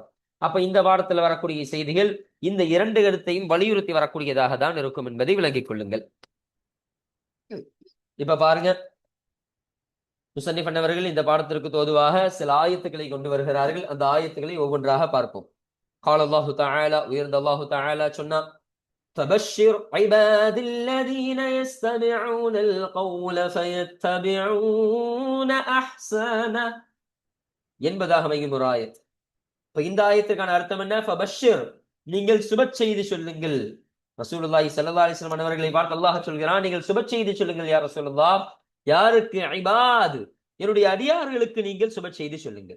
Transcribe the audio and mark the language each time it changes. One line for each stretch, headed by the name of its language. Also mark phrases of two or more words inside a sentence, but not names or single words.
Tamil: அப்ப இந்த பாடத்துல வரக்கூடிய செய்திகள் இந்த 2 கருத்தையும் வலியுறுத்தி வரக்கூடியதாக தான் இருக்கும் என்பதை விளங்கிக் கொள்ளுங்கள். இப்ப பாருங்க, முஸன்னிஃப் அன்னவர்கள் இந்த பாடத்திற்கு தோதுவாக சில ஆயத்துக்களை கொண்டு வருகிறார்கள். அந்த ஆயத்துக்களை ஒவ்வொன்றாக பார்ப்போம்.
Arabic: قال الله تعالى,
Tamil: உயர்ந்த
Arabic: الله تعالى
Tamil: சொன்னா,
Arabic: فبشر عبادي الذين يستمعون القول فيتبعون احسنه
Tamil: என்பதாக அமையும் ஒரு ஆயத். இப்ப இந்த ஆயத்திற்கான அர்த்தம் என்ன? ஃபபஷ்ஷிர், நீங்கள் சுப செய்தி சொல்லுங்கள்.
Arabic: رسول الله صلى الله عليه وسلم
Tamil: அவர்களை பார்த்து அல்லாஹ் சொல்கிறான், நீங்கள் சுப செய்தி சொல்லுங்கள்
Arabic: يا رسول الله.
Tamil: யாருக்கு? இபாத், என்னுடைய அடியார்களுக்கு நீங்கள் சுப செய்தி சொல்லுங்கள்.